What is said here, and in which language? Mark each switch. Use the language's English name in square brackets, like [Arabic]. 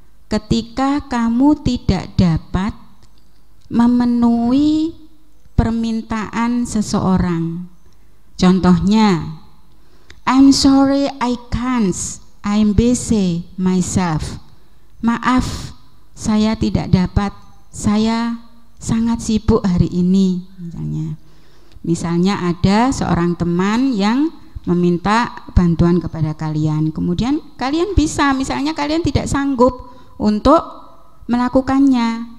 [Indonesian] Ketika kamu tidak dapat memenuhi permintaan seseorang. Contohnya, [English] I'm sorry I can't, I'm busy myself. [Indonesian] Maaf, saya tidak dapat, saya sangat sibuk hari ini. Misalnya ada seorang teman yang meminta bantuan kepada kalian, kemudian kalian bisa, misalnya kalian tidak sanggup untuk melakukannya.